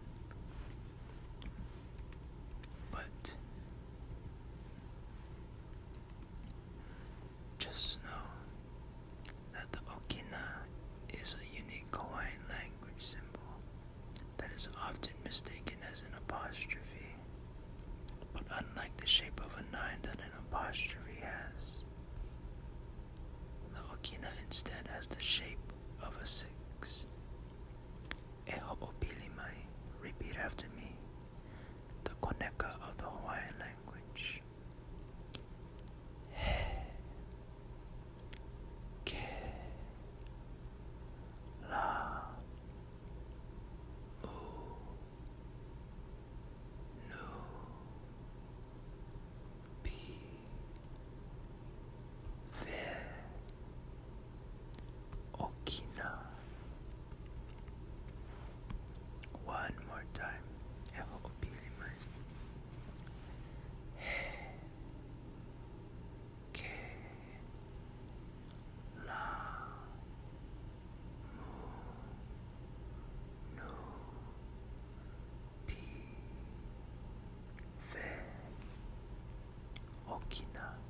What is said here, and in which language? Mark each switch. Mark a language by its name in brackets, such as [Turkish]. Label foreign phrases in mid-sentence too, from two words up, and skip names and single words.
[English] But just know that the Okina is a unique Hawaiian language symbol that is often mistaken as an apostrophe, but unlike the shape of a 9 that an apostrophe has, the Okina instead has the shape of a 6. [Hawaiian] E ho'opili mai, [English] repeat after me, the koneka of the Hawaiian language. [Hawaiian] He, ke, la, mu, nu, pi, ve, Okina. [English] One more time. [Hawaiian] E ho'opili mai. He, ke, la, mu, nu, pi, ve, Okina.